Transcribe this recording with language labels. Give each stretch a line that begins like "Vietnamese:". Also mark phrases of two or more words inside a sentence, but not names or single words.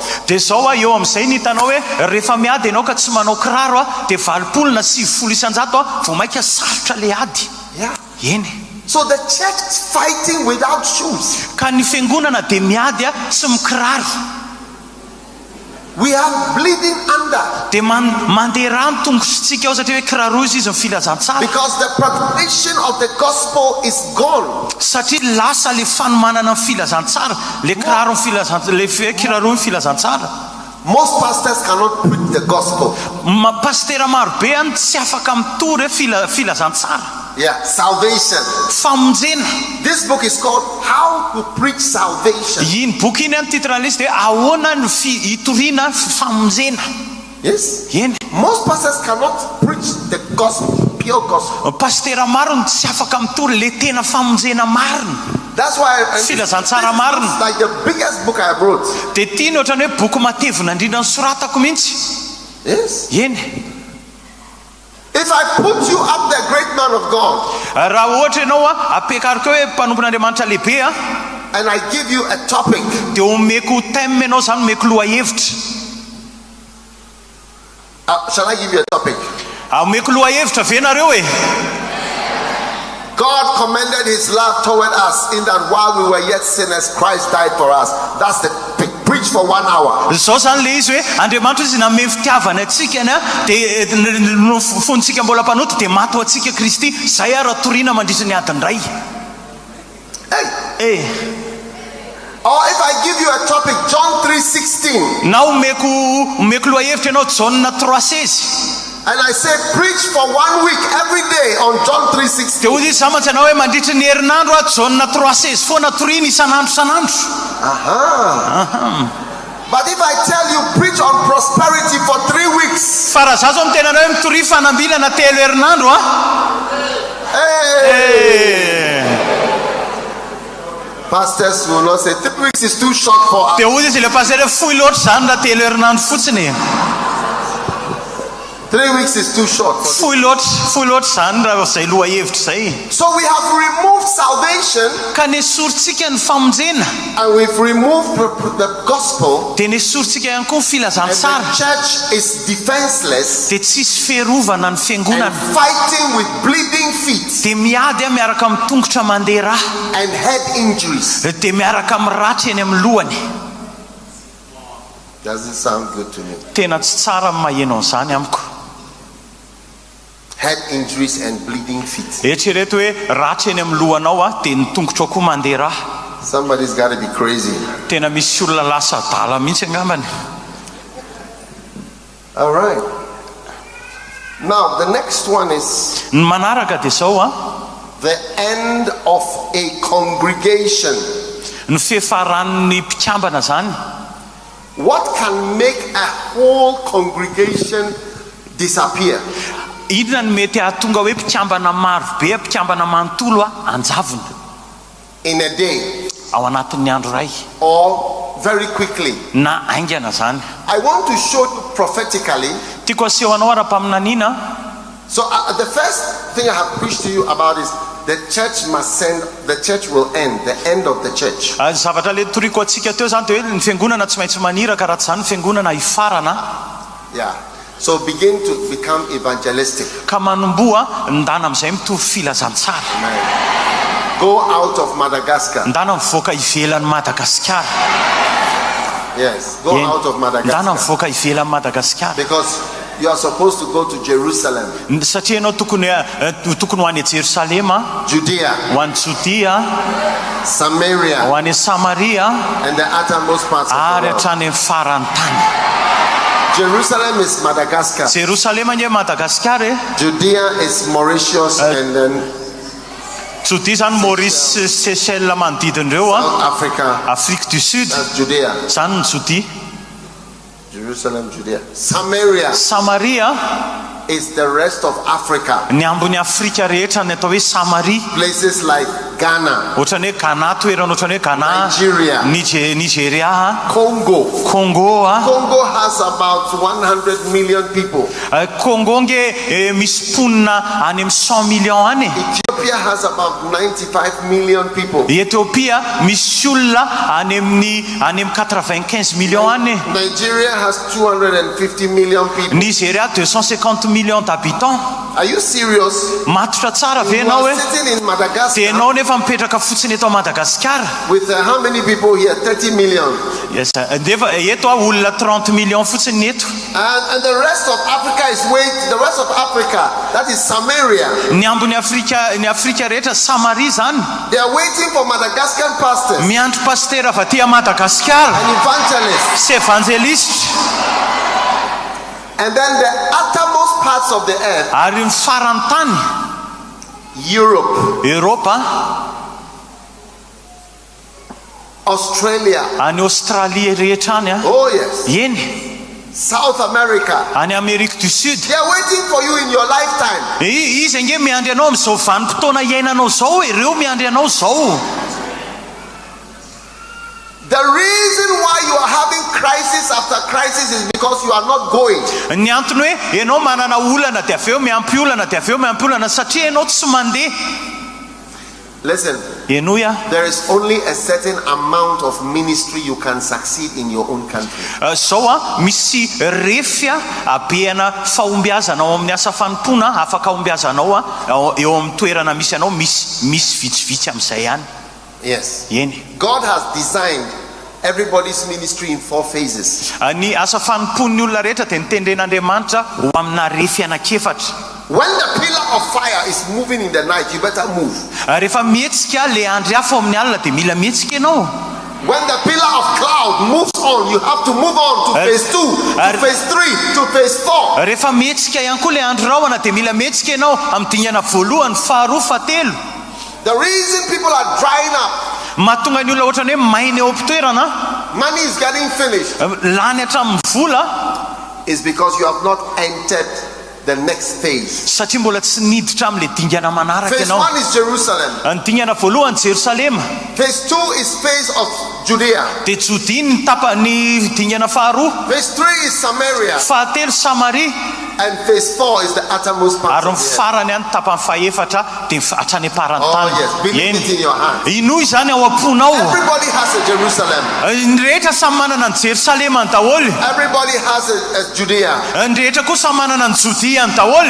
Malagasy: Dia zao eo amin'izay ny hitanao hoe rehefa miady ianao ka tsy manao kiraro dia 80 na 90 isan-jato vao mainka sarotra le ady. Eny.
English: So the church is fighting without shoes.
Malagasy: Ka ny fiangonana dia miady tsy mikiraro.
English: We are bleeding under.
Malagasy: Dia mandeha rano tongotritsika ao satria hoe kiraro izy ny filazantsara.
English: Because the proclamation of the gospel is gone.
Malagasy: Satria lasa le fanomanana ny filazantsara, le kiraro le kiraro ny filazantsara.
English: Most pastors cannot preach the gospel.
Malagasy: Pastera marobe tsy afaka mitory filazantsara.
English: Yeah, salvation.
Malagasy: Famonjena.
English: This book is called How to Preach Salvation.
Malagasy: Iny boky iny titralisy dia ahoana ny hitoriana famonjena.
English: Yes.
Malagasy: Eny.
English: Most pastors cannot preach the gospel, pure gospel.
Malagasy: Pastera maro tsy afaka mitory le tena famonjena marina.
English: That's why
Malagasy: filazantsara marina.
English: Like the biggest book I wrote.
Malagasy: Dia ity ny ohatrany hoe boky matevina indrindra nosoratako mihitsy.
English: Yes.
Malagasy: Eny.
English: If I put you up there, great man of God,
Malagasy: raha ohatra ianao apekariko hoe mpanompon'Andriamanitra lehibe
English: and I give you a topic,
Malagasy: dia omeko thème ianao zany omeko lohahevitra.
English: Shall I give you a topic?
Malagasy: Omeko lohahevitra ve nareo e?
English: God commended his love toward us in that while we were yet sinners, Christ died for us. That's the preach for 1 hour.
Malagasy: Zao zany le izy hoe Andriamanitra izy nameny fitiavana antsika dia fontsika mbola mpanoty dia maty ho antsika Kristy. Zay raha toriana mandritra ny adiny ray.
English: Or if I give you a topic, John 3:16.
Malagasy: Na omeko lohahevitra ianao Jauna 3:16.
English: And I say preach for 1 week every day on John 3:16.
Malagasy: Dia hozy izy samatsy anao hoe mandritra ny herinandro Jauna 3:16 foana toriana isanandro.
English: But if I tell you preach on prosperity for 3 weeks.
Malagasy: Fa raha zao zao mitena anao hoe mitory fanambilana 3 herinandro
English: Pastors will not say 3 weeks is too short for us.
Malagasy: Dia hozy izy le pasteur fohy loatra zany raha 3 herinandro fotsiny.
English: 3 weeks is too short.
Malagasy: Fohy loatra zany raha zay lohahevitra zay.
English: So we have removed salvation.
Malagasy: Ka nesorintsika ny famonjena.
English: And we've removed the gospel.
Malagasy: Dia nesorintsika ihany koa ny filazantsara.
English: And the church is defenseless.
Malagasy: Dia tsisy fiarovana ny fiangonana.
English: And fighting with bleeding feet.
Malagasy: Dia miady miaraka amin'ny tongotra mandeha rà.
English: And head injuries.
Malagasy: Dia miaraka miratra eny amin'ny lohany.
English: Doesn't sound good to me.
Malagasy: Tena tsy tsara maheno an'izany amiko.
English: Head injuries and bleeding feet.
Malagasy: Eritrereto hoe ratra eny amin'ny lohanao dia ny tongotra koa mandeha rà.
English: Somebody's got to be crazy.
Malagasy: Tena misy olona lasa dala mihitsy angambany.
English: All right. Now the next one is
Malagasy: ny manaraka dia zao
English: the end of a congregation.
Malagasy: Ny fiafaran'ny mpikambana zany.
English: What can make a whole congregation disappear?
Malagasy: Inona ny mety ahatonga hoe mpikambana marobe mpikambana manontolo anjavona
English: in a day
Malagasy: ao anatin'ny andro ray
English: or very quickly?
Malagasy: Na aingana zany.
English: I want to show you prophetically.
Malagasy: Tiako aseho anao ara-paminaniana.
English: So the first thing I have preached to you about is the church will end, the end of the church.
Malagasy: Zavatra le toriko atsika teo zany dia hoe ny fiangonana tsy maintsy maniraka raha tsy zany fiangonana hifarana.
English: Yeah. So begin to become evangelistic.
Malagasy: Ka manomboa ndana amin'izay mitovy filazantsara.
English: Go out of Madagascar.
Malagasy: Ndana mivoaka ivelan'ny Madagaskar.
English: Yes, go out of Madagascar.
Malagasy: Ndana mivoaka ivelan'ny Madagaskar.
English: Because You are supposed to go to Jerusalem.
Malagasy: Satria anao tokony ho any Jerusalema, Judea, ho any Judea, Samaria, ho any Samaria,
English: and the uttermost parts of the
Malagasy: ary
English: world.
Malagasy: hatrany farany tany.
English: Jerusalem is Madagascar.
Malagasy: Jerusalema nye Madagaskar e.
English: Judea is Mauritius and then
Malagasy: Judea zany Maurice, Seychelles manodidin'ireo
English: South Africa.
French: Afrique du Sud.
English: That's Judea.
Malagasy: Zany ny Judea.
English: Jerusalem, Judea. Samaria. Samaria is the rest of Africa.
Malagasy: Ny ambony Afrika rehetra ny atao hoe Samaria.
English: Places like Ghana,
Malagasy: ohatrany hoe Ghana, toerana ohatrany hoe Ghana, Nigeria, Nigeria, Congo.
English: Congo has about 100 million people.
Malagasy: Congo nge misy ponina any amin'ny 100 millions any.
English: Ethiopia has about 95 million people.
Malagasy: Ethiopia misy olona any amin'ny 95 millions any.
English: Nigeria has 250 million people.
French: Nigeria 250 millions d'habitants.
English: Are you serious?
Malagasy: Matotra tsara ve
English: You
Malagasy: enao
English: are
Malagasy: e?
English: sitting in Madagascar.
Malagasy: Tenao nefa mipetraka fotsiny eto Madagaskar.
English: With how many people here? 30 million. Yes,
Malagasy: defa eto olona 30 millions fotsiny eto.
English: And the rest of Africa is waiting. The rest of Africa, that is Samaria.
Malagasy: Ny ambony Afrika rehetra Samaria zany.
English: They are waiting for Madagascar pastors.
Malagasy: Miandry pasteur avy aty Madagaskar.
English: An evangelist.
Malagasy: Sy evangeliste.
English: And then the uttermost parts of the earth.
Malagasy: Ary ny farany tany.
English: Europe.
Malagasy: Europa.
English: Australia.
Malagasy: Any Australie rehetra any.
English: Oh yes.
Malagasy: Eny.
English: South America.
Malagasy: Any Amérique du Sud.
English: They are waiting for you in your lifetime.
Malagasy: Izy nge miandry anao amin'izao vanim-potoana iainanao zao, ireo miandry anao zao.
English: The reason why you are having crisis after crisis is because you are not going.
Malagasy: Ny antony hoe ianao manana olana dia aveo miampy olana dia aveo miampy olana satria ianao tsy mandeha.
English: Listen, there is only a certain amount of ministry you can succeed in your own country.
Malagasy: Zao misy refia abeana fahombiazana ao amin'ny asa fanompona afaka hombiazanao eo amin'ny toerana misy anao misy vitsivitsy amin'izay ihany.
English: Yes.
Malagasy: Eny.
English: God has designed everybody's ministry in 4 phases.
Malagasy: Ny asa fanompon'ny olona rehetra dia nitendren'Andriamanitra ho amina refy anankiefatra.
English: When the pillar of fire is moving in the night, you better move.
Malagasy: Rehefa mihetsika le andry afo amin'ny alina dia mila mihetsika ianao.
English: When the pillar of cloud moves on, you have to move on to phase 2, to phase 3, to phase 4.
Malagasy: Rehefa mihetsika ihany koa le andro rahona dia mila mihetsika ianao amin'ny dingana voalohany, faharoa, fahatelo.
English: The reason people are drying up,
Malagasy: mahatonga ny olona ohatrany hoe maina eo am-pitoerana,
English: money is getting finished,
Malagasy: lany hatramin'ny vola,
English: is because you have not entered the next phase.
Malagasy: Satria mbola tsy niditra amin'le dingana manaraka
English: Phase
Malagasy: ianao.
English: 1 is Jerusalem.
Malagasy: Ny dingana voalohany Jerusalema.
English: Phase 2 is phase of Judea.
Malagasy: Dia Judea ny tapany dingana faharoa.
English: Phase 3 is Samaria.
Malagasy: Fahatelo Samaria.
English: And phase 4 is the uttermost part
Malagasy: Ary
English: of
Malagasy: ny
English: the earth.
Malagasy: farany any tapany fahaefatra dia hatrany aparany
English: Oh
Malagasy: tany.
English: yes, believe it in your heart.
Malagasy: Inoy zany ao am-ponao.
English: Everybody has a Jerusalem.
Malagasy: Ny rehetra samy manana ny Jerusalema ny daholo.
English: Everybody has a Judea.
Malagasy: Ny rehetra koa samy manana ny Judea ny daholo.